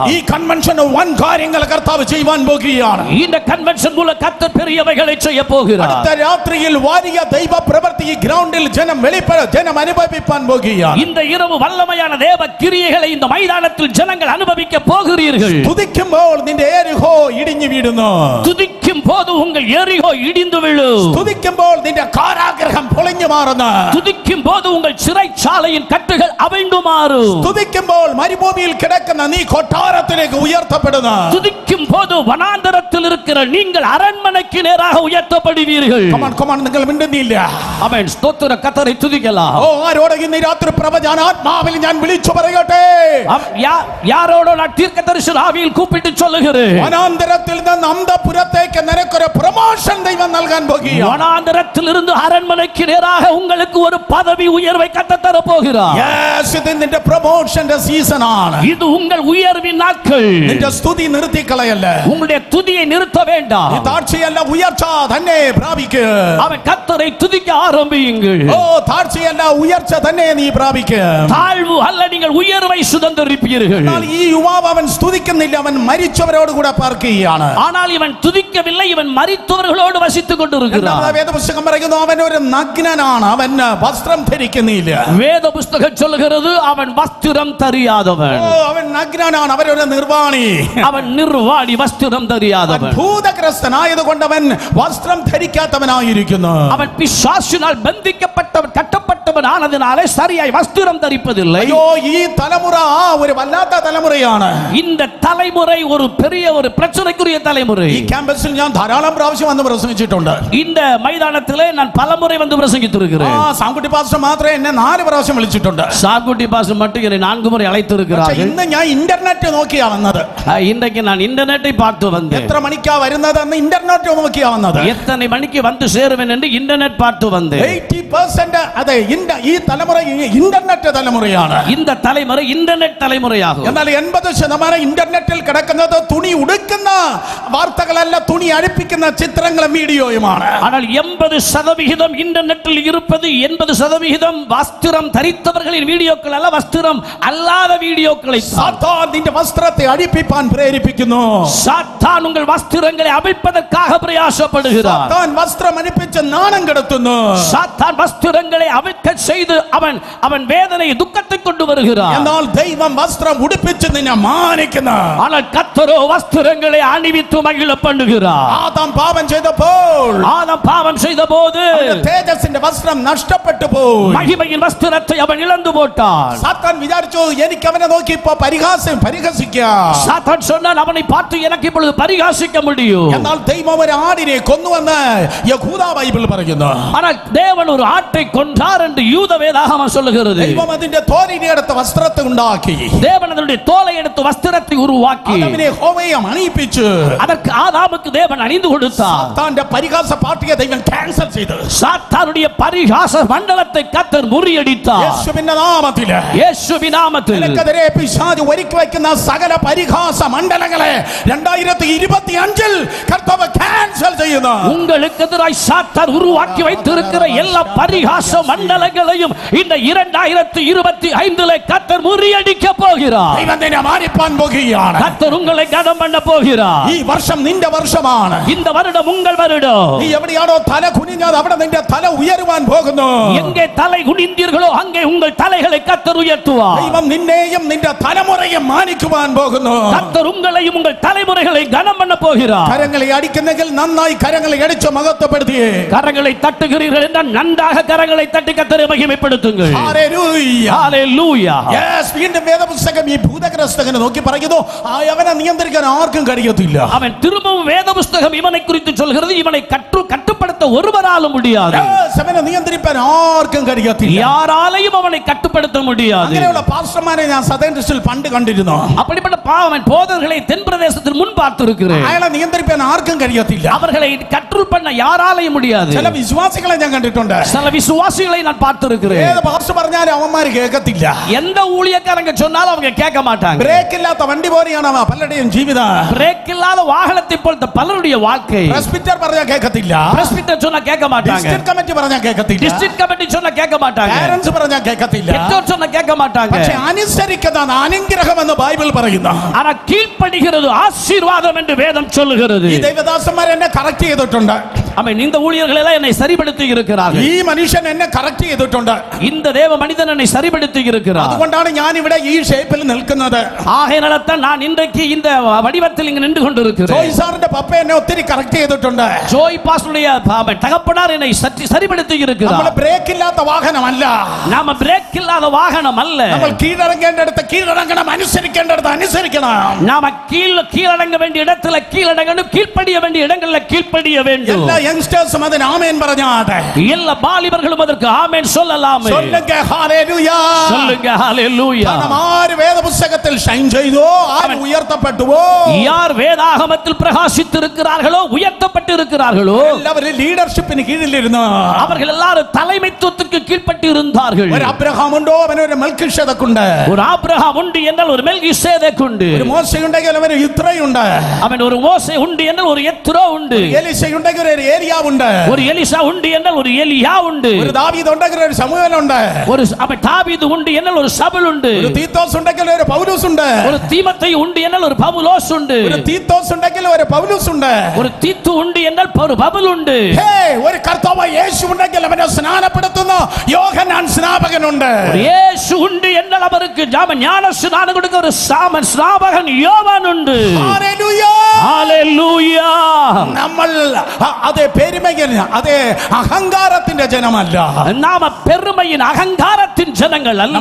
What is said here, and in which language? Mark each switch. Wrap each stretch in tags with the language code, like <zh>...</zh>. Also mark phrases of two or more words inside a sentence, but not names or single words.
<ml>ഈ കൺവെൻഷൻ വൻ കാര്യങ്ങൾ കർത്താവ് ചെയ്യുവാൻ പോകുകയാണ്.</ml> <ta>இந்த கன்வென்ஷன் மூலம் கர்த்தர் பெரியவைகளை செய்ய போகிறார்.</ta> <ml>അടുത്ത രാത്രിയിൽ വലിയ ദൈവ പ്രവൃത്തി ഈ ഗ്രൗണ്ടിൽ ജനം അനുഭവിപ്പാൻ പോകുകയാണ്.</ml> <ta>இந்த இரவு வல்லமையான தேவ கிரியைகளை இந்த மைதானத்தில் ஜனங்கள் அனுபவிக்க போகிறீர்கள்.</ta> <ml>സ്തുതിക്കുമ്പോൾ നിന്റെ എരിഹോ ഇടിഞ്ഞു വീഴുന്നു.</ml> <ta>துதிக்கும் போது உங்கள் எரிகோ இடிந்து விழும்.</ta> <ml>സ്തുതിക്കുമ്പോൾ നിന്റെ കാരാഗ്രഹം പൊളിഞ്ഞു മാറുന്നു.</ml> <ta>துதிக்கும் போது உங்கள் சிறைச்சாலையின் கட்டுகள் அவிழ்ந்து மாறும்.</ta> <ml>സ്തുതിക്കുമ്പോൾ മരുഭൂമിയിൽ കിടക്കുന്ന നീ കൊട്ടാരത്തിലേക്ക് ഉയർത്തപ്പെടുന്നു.</ml> <ta>துதிக்கும் போது வனாந்தரத்தில் இருக்கிற நீங்கள் அரண்மனைக்கு நேராக உயர்த்தப்படுவீர்கள்.</ta> <ml>കമാൻ നിങ്ങൾ മിണ്ടുന്നില്ല.</ml> <ta>ஆமென். ஸ்தோத்திர கர்த்தரை துதிக்கலாம்.</ta> <ml>ഓ ആരോട് ഇന്ന് രാത്രി പ്രവചനാത്മാവിൽ ഞാൻ വിളിച്ചു പറയട്ടെ.</ml> <ta>யாரோட நான் தீர்க்கதரிசன ஆவியில் கூப்பிட்டு சொல்லுகிறேன்.</ta> <ml>വനാന്തരത്തിൽ നിന്ന് അന്തപുരത്തേക്ക് നിനക്കൊരു പ്രമോഷൻ ദൈവം നൽകാൻ പോകുകയാണ്.</ml> <ta>வனாந்தரத்தில் இருந்து அரண்மனைக்கு நேராக உங்களுக்கு ஒரு பதவி உயர்வை கர்த்தர் தர போகிறார்.</ta> <ml>യെസ് ഇത് നിന്റെ പ്രമോഷന്റെ സീസൺ ആണ്.</ml> <ta>இது உங்கள் உயர்வின் நாட்கள்.</ta> <ml>നിന്റെ സ്തുതി നിർത്തി കളയല്ല.</ml> <ta>உங்களுடைய துதியை நிறுத்த வேண்டாம்.</ta> <ml>ഈ താഴ്ചയല്ല ഉയർച്ച തന്നെ പ്രാപിക്കുക.</ml> <ta>அவன் கர்த்தரை துதிக்க ஆரம்பியுங்கள்.</ta> <ml>ഓ താഴ്ചയല്ല ഉയർച്ച തന്നെ നീ പ്രാപിക്കുക.</ml> <ta>தாழ்வு அல்ல, நீங்கள் உயர்வை சுதந்தரிப்பீர்கள்.</ta> <ml>എന്നാൽ ഈ യുവാവ് അവൻ സ്തുതിക്കുന്നില്ല, അവൻ മരിച്ചവരോട് കൂടെ പാർക്കുകയാണ്.</ml> <ta>ஆனால் இவன் துதிக்கவில்லை, இவன் மரித்தவர்களோடு வசித்துக் கொண்டிருக்கிறான்.</ta> <ml>വേദപുസ്തകം പറയുന്നു അവൻ ഒരു നഗ്നനാണ്, അവൻ വസ്ത്രം ധരിക്കുന്നില്ല.</ml> <ta>வேத புஸ்தகம் சொல்லுகிறது அவன் வஸ்திரம் தெரியாதவன்.</ta> <ml>ഓ അവൻ നഗ്നനാണ്, അവനൊരു നിർവാണി,</ml> <ta>அவன் நிர்வாணி, வஸ்திரம் தெரியாதவன்.</ta> <ml>ഭൂതഗ്രസ്തനായതുകൊണ്ട് അവൻ വസ്ത്രം ധരിക്കാത്തവനായിരിക്കുന്നു.</ml> <ta>அவன் பிசாசினால் பந்திக்கப்பட்டவன், கட்டப்பட்டவன் ஆனதினாலே சரியாய் வஸ்திரம் தரிப்பதில்லை.</ta> <ml>അയ്യോ ഈ തലമുറ ഒരു വല്ലാത്ത തലമുറയാണ്.</ml> <ta>இந்த தலைமுறை ஒரு பெரிய ஒரு பிரச்சனைக்குரிய தலைமுறை.</ta> <ml>ഈ ക്യാമ്പസിൽ ഞാൻ ധാരാളം പ്രാവശ്യം വന്ന് പ്രസംഗിച്ചിട്ടുണ്ട്.</ml> <ta>இந்த மைதானத்திலே நான் பலமுறை வந்து பிரசங்கித்திருக்கிறேன்.</ta> <ml>സാങ്കുട്ടി പാസ്റ്റർ മാത്രമേ എന്നെ 4 പ്രാവശ്യം വിളിച്ചിട്ടുണ്ട്.</ml> <ta>சாக்குட்டி பாஸ்டர் மட்டும் என்னை 4 முறை அழைத்திருக்கிறார்கள்.</ta> <ml>ഇന്ന് ഞാൻ ഇന്റർനെറ്റ് നോക്കിയാ വന്നത്.</ml> <ta>இன்றைக்கு நான் இன்டர்நெட்டை பார்த்து வந்தேன்.</ta> <ml>എത്ര മണിക്കാ വരുന്നത് എന്ന് ഇന്റർനെറ്റ് നോക്കിയാ വന്നത്.</ml> <ta>எத்தனை மணிக்கு வந்து சேருவேன் என்று இன்டர்நெட் பார்த்து வந்தேன்.</ta> <ml>80% അതെ ഈ തലമുറ ഇന്റർനെറ്റ് തലമുറയാണ്.</ml> <ta>இந்த தலைமுறை இன்டர்நெட் தலைமுறையாகும்.</ta> <ml>എന്നാൽ 80% ഇന്റർനെറ്റിൽ കിടക്കുന്നത് തുണി ഉടുക്കുന്ന വാർത്തകളല്ല, തുണി അഴിപ്പിക്കുന്ന ചിത്രങ്ങളും വീഡിയോയുമാണ്.</ml> <ta>ஆனால் 80% இன்டர்நெட்டில் இருப்பது 80% வஸ்திரம் தரித்தவர்களின் வீடியோக்கள் அல்ல, வஸ்திரம் அல்லாத வீடியோக்களை.</ta> <ml>സാത്താൻ നിന്റെ വസ്ത്രത്തെ അഴിപ്പിപ്പാൻ പ്രേരിപ്പിക്കുന്നു.</ml> <ta>சாத்தான் உங்கள் வஸ்திரங்களை அவிழ்ப்பதற்காக பிரயாசப்படுகிறார்.</ta> <ml>സാത്താൻ വസ്ത്രം അഴിപ്പിച്ച് നാണം കെടുത്തുന്നു.</ml> <ta>சாத்தான் வஸ்திரங்களை அவிழ்க்க செய்து அவன் வேதனை துக்கத்தை கொண்டு வருகிறார்.</ta> <ml>എന്നാൽ ദൈവം വസ്ത്രം ഉടുപ്പിച്ച് നിന്നെ മാനിക്കുന്നു.</ml> <ta>ஆனால் கர்த்தரோ வஸ்திரங்களை அணிவித்து மகிழ பண்ணுகிறார்.</ta> <ml>ആദാം പാപം ചെയ്തപ്പോൾ</ml> <ta>ஆதாம் பாவம் செய்தபோது</ta> <ml>തേജസ്സിന്റെ വസ്ത്രം നഷ്ടപ്പെട്ടു പോയി.</ml> <ta>மகிமையின் வஸ்திரத்தை அவன் இழந்து போட்டான்.</ta> <ml>സാത്താൻ വിചാരിച്ചു എനിക്ക് അവനെ നോക്കി ഇപ്പോ പരിഹസിക്കാം.</ml> <ta>சாத்தான் சொன்னான் அவனை பார்த்து எனக்கு இப்பொழுது பரிகாசிக்க முடியும்.</ta> <ml>എന്നാൽ ദൈവം ഒരു ആടിനെ കൊന്നുവെന്ന് യഹൂദ ബൈബിൾ പറയുന്നു.</ml> <ta>ஆனால் தேவன் ஒரு ஆட்டை கொன்றார் என்று யூத வேதாகமம் சொல்லுகிறது.</ta> <ml>ദൈവം അതിന്റെ തോലിനെ എടുത്ത് വസ്ത്രത്തെ ഉണ്ടാക്കി.</ml> <ta>தேவன் அதனுடைய தோலை எடுத்து வஸ்திரத்தை உருவாக்கி</ta> <ml>ആദാമിനെ ഹോവയെ അണിയിപ്പിച്ചു.</ml> <ta>அதற்கு ஆதாமுக்கு தேவன் அணிந்து கொடுத்தார்.</ta> <ml>സാത്താന്റെ പരിഹാസ പാർട്ടിയെ ദൈവം ക്യാൻസൽ ചെയ്തു.</ml> <ta>சாத்தானுடைய பரிகாச மண்டலத்தை கர்த்தர் முறியடித்தார்.</ta> <ml>യേശുവിന്റെ നാമത്തിൽ</ml> <ta>இயேசுவின் நாமத்தில்</ta> <ml>നിനക്കെതിരെ പിശാച് ഒരുക്കി വയ്ക്കുന്ന സകല പരിഹാസ മണ്ഡലങ്ങളെ 2025 കർത്താവ് ക്യാൻസൽ ചെയ്യുന്നു.</ml> <ta>உங்களுக்கு எதிராய் சாத்தான் உருவாக்கி வைத்திருக்கிற எல்லா பரிகாச மண்டலங்களையும் இந்த 2025 கர்த்தர் முறியடிக்க போகிறார்.</ta> <ml>ദൈവം നിന്നെ മാനിപ്പാൻ പോകുകയാണ്.</ml> <ta>கர்த்தர் உங்களை கனம் பண்ண போகிறார்.</ta> <ml>ഈ വർഷം നിന്റെ വർഷമാണ്.</ml> <ta>இந்த வருடம் உங்கள் வருடம்.</ta> <ml>നീ എവിടെയാണോ തല കുനിഞ്ഞത് അവിടെ നിന്റെ തല ഉയരുവാൻ പോകുന്നു.</ml> <ta>எங்கே தலை குனிந்தீர்களோ அங்கே உங்கள் தலைகளை கர்த்தர் உயர்த்துவார்.</ta> <ml>ദൈവം നിന്നെയും നിന്റെ തലമുറയും മാനിക്കുവാൻ പോകുന്നു.</ml> <ta>கர்த்தர் உங்களையும் உங்கள் தலைமுறைகளை கனம் பண்ண போகிறார்.</ta> <ml>കരങ്ങളെ അടിക്കുന്നെങ്കിൽ നന്നായി കരങ്ങളെ അടിച്ച് മഹത്വപ്പെടുത്തിയേ.</ml> <ta>கரங்களை தட்டுகிறீர்கள் என்றால் நன்றாக கரங்களை தட்டி கர்த்தரை மகிமைப்படுத்துங்கள்.</ta> <ml>ഹല്ലേലൂയ.</ml> <ta>ஹalleluya.</ta> <ml>യെസ് വീണ്ടും വേദപുസ്തകം ഈ ഭൂതഗ്രസ്തനെ നോക്കി പറയുന്നു അവനെ നിയന്ത്രിക്കാൻ ആർക്കും കഴിയത്തില്ല.</ml> <ta>அவன் திரும்பவும் வேத புஸ்தகம் இவனை குறித்து சொல்கிறது, இவனை கட்டுப்படுத்த ஒருவராலும் முடியாது.</ta> <ml>അവനെ നിയന്ത്രിക്കാൻ ആർക്കും കഴിയത്തില്ല.</ml> <ta>யாராலையும் அவனை கட்டுப்படுத்த முடியாது.</ta> <ml>അങ്ങനെയുള്ള പാസ്റ്റർമാരെ ഞാൻ സദേൺ ഡിസ്ട്രിക്റ്റിൽ പണ്ട് കണ്ടിരുന്നു.</ml> <ta>அப்படிப்பட்ட பாவன் போதர்களை தென் பிரதேசத்தில் முன் பார்த்திருக்கிறேன்.</ta> <ml>അയാളെ നിയന്ത്രിക്കാൻ ആർക്കും കഴിയത്തില്ല.</ml> <ta>அவர்களை கண்ட்ரோல் பண்ண யாராலையும் முடியாது.</ta> <ml>ചില വിശ്വാസികളെ ഞാൻ കണ്ടിട്ടുണ്ട്.</ml> <ta>சில விசுவாசிகளை நான் பார்த்திருக்கிறேன்.</ta> <ml>ഏത് പാസ്റ്റർ പറഞ്ഞാലും അവന്മാർ കേൾക്കത്തില്ല.</ml> <ta>எந்த ஊழிய ஊழியக்காரங்க சொன்னாலும் அவங்க கேட்க மாட்டாங்க. பிரேக் இல்லாத வண்டி போறியான பலருடைய ஜீவிதம். பிரேக் இல்லாத வாகனத்தை போல பலருடைய வாழ்க்கை.</ta> <ml>பிரஸ்பிட்டர் പറഞ്ഞാ കേൾക്കത്തില്ല.</ml> <ta>பிரஸ்பிட்டர் சொன்னா கேட்க மாட்டாங்க.</ta> <en>district committee</en> <ml>പറഞ്ഞാ கேட்கത്തില്ല.</ml> <en>district committee</en> <ta>சொன்னா கேட்க மாட்டாங்க.</ta> <ml>பேரண்ட்ஸ் പറഞ്ഞാ കേൾക്കത്തില്ല.</ml> <ta>பெற்றோர் சொன்னா கேட்க மாட்டாங்க.</ta> <ml>പക്ഷേ അനുസരിക്കുന്നതാണ് അനുഗ്രഹം എന്ന് ബൈബിൾ പറയുന്നു.</ml> <ta>ஆனா கீழ்ப்படிகிறது ஆசீர்வாதம் என்று வேதம் சொல்லுகிறது.</ta> <ml>ഈ ദൈവദാസന്മാർ എന്നെ കറക്റ്റ് ചെയ്തിട്ടുണ്ട്.</ml> <ta>ஆமென். இந்த ஊழியர்கள் எல்லாம் என்னை சரிப்படுத்தி இருக்கிறார்கள்.</ta> <ml>ഈ മനുഷ്യൻ എന്നെ കറക്റ്റ് ചെയ്തിട്ടുണ്ട്.</ml> <ta>இந்த தேவ மனிதன் என்னை சரிப்படுத்தி இருக்கிறார்.</ta> <ml>അതുകൊണ്ടാണ് ഞാൻ ഇവിടെ ഈ ഷേപ്പിൽ നിൽക്കുന്നത്.</ml> <ta>ஆகையால்தான் நான் இன்றைக்கு இந்த வடிவத்தில் இங்கு நின்று கொண்டிருக்கிறேன்.</ta> <ml>ജോയ് സാറിന്റെ പപ്പ എന്നെ ഒത്തിരി കറക്റ്റ് ചെയ്തിട്ടുണ്ട്.</ml> <ta>ஜோய் பாஸ்டருடைய தகப்பனார் என்னை சரிப்படுத்தி இருக்கிறார்.</ta> <ml>നമ്മൾ ബ്രേക്ക് ഇല്ലാത്ത വാഹനമല്ല.</ml> <ta>நாம பிரேக் இல்லாத வாகனம் அல்ல.</ta> <ml>നമ്മൾ കീഴടങ്ങേണ്ടടുത്ത് കീഴടങ്ങണം, അനുസരിക്കേണ്ടടുത്ത് അനുസരിക്കണം.</ml> <ta>நாம கீழடங்க வேண்டிய இடத்துல கீழடங்கணும், கீழ்ப்படிய வேண்டிய இடங்கள்ல கீழ்ப்படிய வேண்டும்.</ta> <ml>എല്ലാ യങ്സ്റ്റേഴ്സും അതിന് ആമേൻ പറഞ്ഞാട്ടെ.</ml> <ta>எல்லா வாலிபர்களும் அதற்கு ஆமென் சொல்லலாமே. சொல்லுங்க ஹalleluya. சொல்லுங்க ஹalleluya.</ta> <ml>ആര് വേദപുസ്തകത്തിൽ ഷൈൻ ചെയ്തോ, ആര് ഉയർത്തപ്പെട്ടുവോ,</ml> <ta>யார் வேதாகமத்தில் பிரகாசித்திருக்கிறார்களோ உயர்த்தப்பட்டிருக்கிறார்களோ</ta> <ml>എല്ലാവരും ലീഡർഷിപ്പിന് കീഴിലിരുന്നു.</ml> <ta>அவர்கள் எல்லாரும் தலைமைத்துவத்துக்கு கீழ்ப்பட்டு இருந்தார்கள்.</ta> <ml>ഒരു അബ്രഹാം ഉണ്ടോ, അവനൊരു മൽക്കിഷേദക്ക് ഉണ്ട്.</ml> <ta>ஒரு ஆபிரகாம் உண்டு என்றால் ஒரு மெல்கிசேதேக் உண்டு.</ta> <ml>ഒരു മോശ ഉണ്ടെങ്കിൽ അവന് യിത്രയുണ്ട്.</ml> <ta>அவன் ஒரு மோசே உண்டு என்றால் ஒரு யெத்ரோ உண்டு.</ta> <ml>എലീശ ഉണ്ടെങ്കിൽ ഒരു ഏലിയാവ് ഉണ്ട്.</ml> <ta>ஒரு எலிசா உண்டு என்றால் ஒரு எலியா உண்டு.</ta> <ml>ഒരു ദാവീദ് ഉണ്ടെങ്കിൽ ഒരു ശമൂവേൽ ഉണ്ട്.</ml> <ta>ஒரு அவன் தாவீது உண்டு என்றால் ஒரு சவுல் உண்டு.</ta> <ml>ഒരു തീത്തോസ് ഉണ്ടെങ്കിൽ ഒരു പൗലോസ് ഉണ്ട്.</ml> <ta>ஒரு தீமோத்தேயு உண்டு என்றால் ஒரு பவுலோஸ் உண்டு.</ta> <ml>ഒരു തീത്തോസ് ഉണ്ടെങ്കിൽ ഒരു പൗലോസ് ഉണ്ട്.</ml> <ta>ஒரு தீத்து உண்டு என்றால் ஒரு பவுல் உண்டு.</ta> <ml>ഒരു കർത്താവായ യേശു ഉണ്ടെങ്കിൽ അവനെ സ്നാനപ്പെടുത്തുന്ന യോഹന്നാൻ സ്നാപകനുണ്ട്.</ml> <ta>ஒரு இயேசு உண்டு என்றால் அவருக்கு ஞான ஸ்நானம் கொடுக்க ஒரு ஸ்நாபகன் யோவான் உண்டு. ஹalleluya. ஹalleluya.</ta> <ml>നമ്മൾ അതേ പെരുമയിൽ അതേ അഹങ്കാരത്തിന്റെ ജനമല്ല.</ml> <ta>நாம பெருமையின் அகங்காரத்தின் ஜனங்கள் அல்ல.</ta>